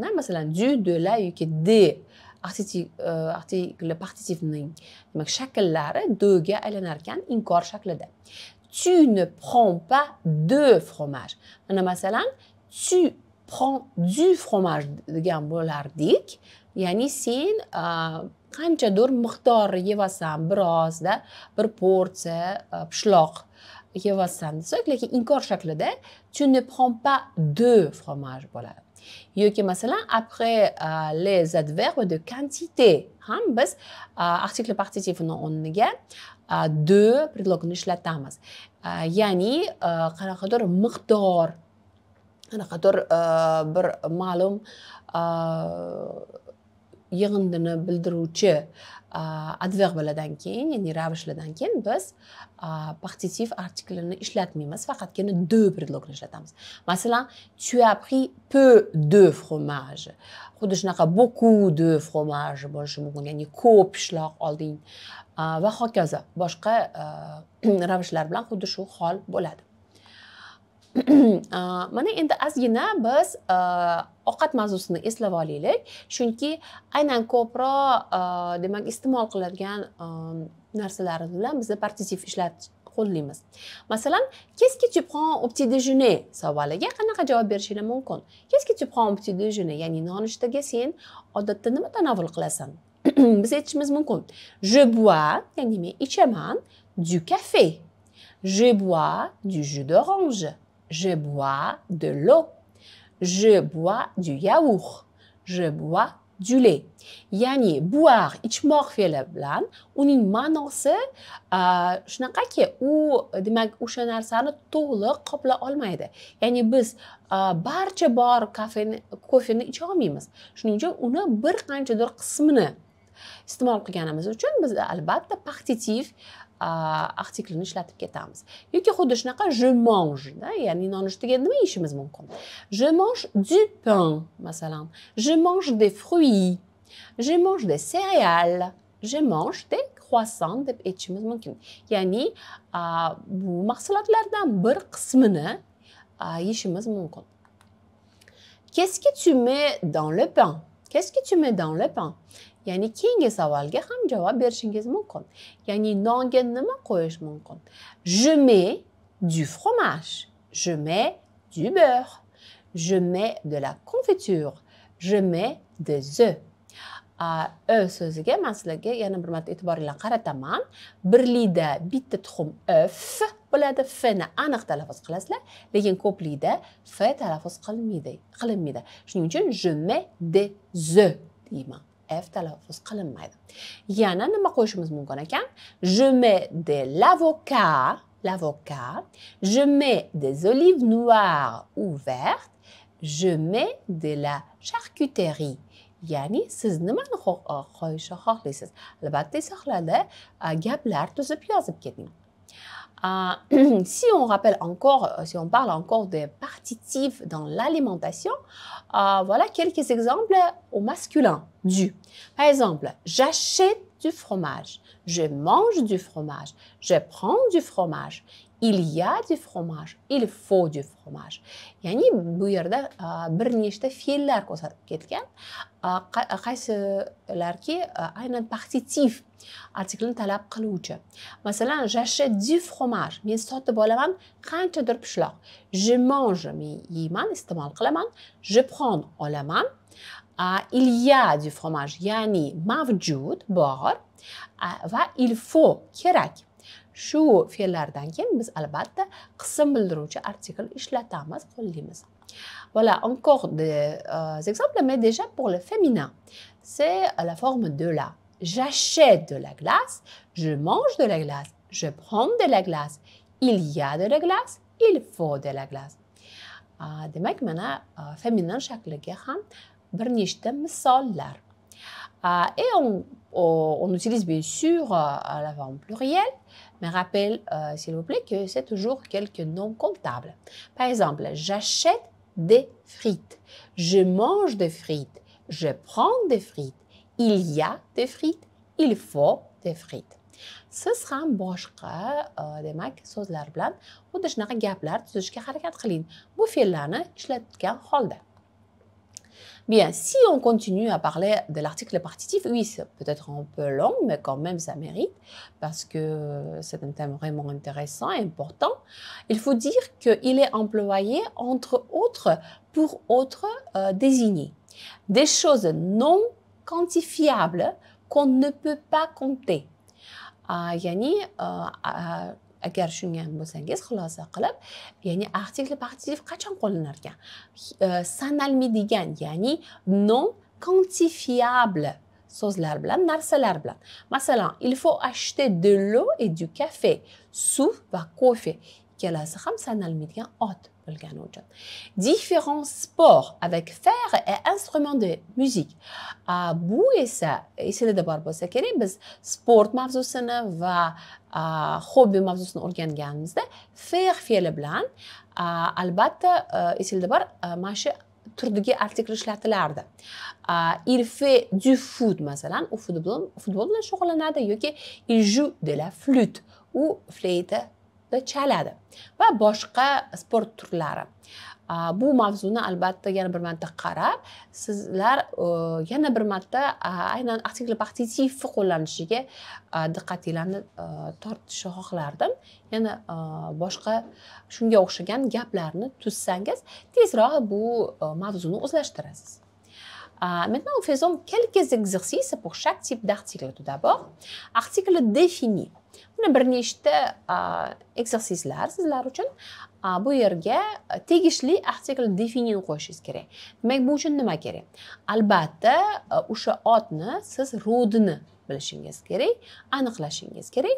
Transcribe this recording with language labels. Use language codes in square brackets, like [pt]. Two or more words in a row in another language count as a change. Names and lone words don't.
[uz] Masalan, [fr] du, de la [uz] yoki de article partitifning demak shakllari de ga aylanar ekan inkor shaklida. [fr] Tu ne prends pas de fromage. [uz] Mana masalan, [fr] tu prends du fromage [uz] degan bo'lardik. Ya'ni sen qanchadir miqdor yevasan, birozda bir porsiya pishloq yevasan desak, lekin inkor shaklida [fr] tu ne prends pas de fromage [uz] bo'ladi. Yoki masalan, [fr] après les adverbes de quantité [uz] ham biz article partitifini o'rniga de predlogini ishlatamiz. Ya'ni qanaqadir miqdor, qanaqadir bir ma'lum yig'indini bildiruvchi adverblardan keyin, ya'ni ravishlardan keyin biz partitif artiklini ishlatmaymiz, faqatgina de predlogini ishlatamiz. Masalan, [fr] tu as pris peu de fromage. [uz] Xuddi shunaqa [fr] beaucoup de fromage [uz] bo'lishi mumkin, ya'ni ko'p pishloq olding va hokazo. Boshqa ravishlar bilan xuddi shu hol bo'ladi. Mana endi ozgina biz ovqat mavzusini eslab olaylik, chunki aynan ko'proq demak iste'mol qiladigan narsalar bilan biz partitif qo'llaymiz. Masalan, [fr] qu'est-ce que tu prends au petit déjeuner [uz] savoliga qanaqa javob berishingiz mumkin? [fr] Qu'est-ce que tu prends au petit déjeuner? [uz] Ya'ni nonushtaga sen odatda nima tanovul qilasan? Biz aytishimiz mumkin. [fr] Je bois, [uz] ya'ni men ichaman, [fr] du café. Je bois du jus d'orange. Je bois de l'eau. Je bois du yaourt. Je bois du lait. [uz] Ya'ni boire, ichmoq fe'li bilan uning ma'nosi shunaqaki, u demak o'sha narsani to'liq qoplay olmaydi. Ya'ni biz barcha bor kofeni icha olmaymiz. Shuning uchun uni bir qanchadir qismini iste'mol qilganimiz uchun biz albatta partitif artiklini ishlatib ketamiz. Yoki xuddi shunaqa [fr] je mange, [uz] ya'ni nonushtaga nima yeyishimiz mumkin? [fr] Je mange du pain, masalan. Je mange des fruits. Je mange des céréales. Je mange des croissants [uz] deb aytishimiz mumkin. Ya'ni bu mahsulotlardan bir qismini yeyishimiz mumkin. [fr] Qu'est-ce que tu mets dans le pain? Qu'est-ce que tu mets dans le pain? [uz] Ya'ni keyingi savolga ham javob berishingiz mumkin. Ya'ni nonga nima qo'yish mumkin? [fr] Je mets du fromage. Je mets du beurre. Je mets de la confiture. Je mets des œufs. [uz] So'ziga men sizlarga yana bir marta e'tiboringlarni qarataman. Birlikda bitta tuxum œuf bo'ladi, f ni aniq talaffuz qilasizlar, lekin ko'plikda f talaffuz qilinmaydi. Shuning uchun [fr] je mets des œufs [uz] deyman. F talaffuz qilinmaydi. Yana nima qo'yishimiz mumkin ekan? [fr] Je mets de l'avocat. Je mets des olives noires ou vertes. Je mets de la charcuterie. [uz] Ya'ni siz nimani qo'yishni xohlaysiz? Albatta izohlarda gaplar tuzib yozib keting. [fr] Si on parle encore des partitifs dans l'alimentation, voilà quelques exemples au masculin du. Par exemple, j'achète du fromage, je mange du fromage, je prends du fromage, il y a du fromage, il faut du fromage. [uz] Ya'ni bu yerda bir nechta fe'llar ko'rsatib ketgan. Qaysilarki aynan partitif artiklni talab qiluvchi. Masalan, [fr] j'achète du fromage. [uz] Men sotib olaman qanchadir pishloq. [fr] Je mange, [uz] men yeyman, iste'mol qilaman. [fr] Je prends, olaman. Il y a du fromage, [uz] ya'ni mavjud, bor. [fr] Va il faut, [uz] kerak. Shu fe'llardan keyin biz albatta qism bildiruvchi artikl ishlatamiz, qo'llaymiz. [fr] Voilà encore des exemples, mais déjà pour le féminin, c'est la forme de la. J'achète de la glace, je mange de la glace, je prends de la glace, il y a de la glace, il faut de la glace. [uz] Demak, mana féminin shakliga ham bir nechta misollar. [fr] Et on utilise bien sûr la forme plurielle, mais rappelle, s'il vous plaît, que c'est toujours quelques noms comptables. Par exemple, j'achète des frites, je mange des frites, je prends des frites, il y a des frites, il faut des frites. [uz] Siz ham boshqa demak so'zlar bilan xuddi shunaqa gaplar tuzishga harakat qiling. Bu fe'llarni ishlatgan holda. [fr] Bien, si on continue à parler de l'article partitif, oui, c'est peut-être un peu long, mais quand même ça mérite, parce que c'est un thème vraiment intéressant et important. Il faut dire qu'il est employé, entre autres, pour autres désigner des choses non quantifiables qu'on ne peut pas compter. [uz] Yani, agar shunga bo'lsangiz xulosa qilib, ya'ni artikel partitif qachon qo'llanar ekan? Sanalmaydigan, ya'ni [fr] non quantifiable [uz] so'zlar bilan, narsalar bilan. Masalan, [fr] il faut acheter de l'eau et du café, [uz] suv va kofe. Ikkalasi ham sanalmaydigan ot bo'lgani uchun. [fr] Différents sports avec fer et instruments de musique. [uz] Bu esa esingizda bor bo'lsa kerak, biz sport mavzusini va hobbi mavzusini o'rganganimizda fer fe'li bilan albatta esingizda bor, mana shu turdagi artikl ishlatilardi. [fr] Il fait du foot [uz] masalan, u futbol bilan shug'ullanadi yoki [fr] il joue de la flûte, [uz] u fleyta chaladi va boshqa sport turlari. Bu mavzuni albatta yana bir marta qarab, sizlar yana bir marta aynan artikl partitif qo'llanishiga diqqatinglarni tortishni xohlardim. Yana boshqa shunga o'xshagan gaplarni tuzsangiz, tezroq bu mavzuni o'zlashtirasiz. [fr] Maintenant, nous faisons quelques exercices pour chaque type d'article. Tout d'abord, article défini. [uz] Buni bir nechta exercicelar sizlar uchun bu yerga tegishli artikl definini qo'yishingiz kerak. Demak, bu uchun nima kerak? Albatta, o'sha otni siz rodini bilishingiz kerak, aniqlashingiz kerak.